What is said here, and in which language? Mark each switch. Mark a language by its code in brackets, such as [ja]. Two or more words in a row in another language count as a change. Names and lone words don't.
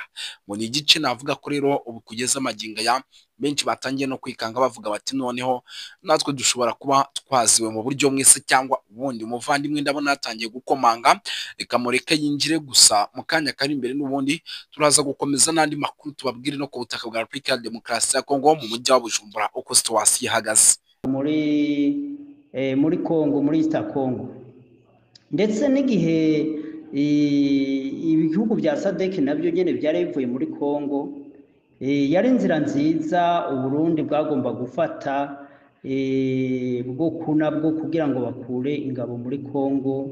[rw] Ngo ni igice navuga ko rero ubu kugeza amagingo ya benshi batangiye no kwikanga bavuga bati noneho natwe dushobora kuba twaziwe mu buryo mwese cyangwa ubundi. Umuvandimwe ndabona yatangiye gukomanga, reka mureke yinjire, gusa mu kanya kari imbere n'ubundi turaza gukomeza n'andi makuru tubabwire no ku butaka bwa Repubulika ya Demokarasi ya Kongo mu mujyi wa Bujumbura uko situwasiyo ihagaze muri Kongo, muri East Congo, ndetse n'igihe ibihugu bya SADC nabyo nyene byari bivuye muri Kongo. Yari inzira nziza Uburundi bwagomba gufata bwo kugira ngo bakure ingabo muri Kongo,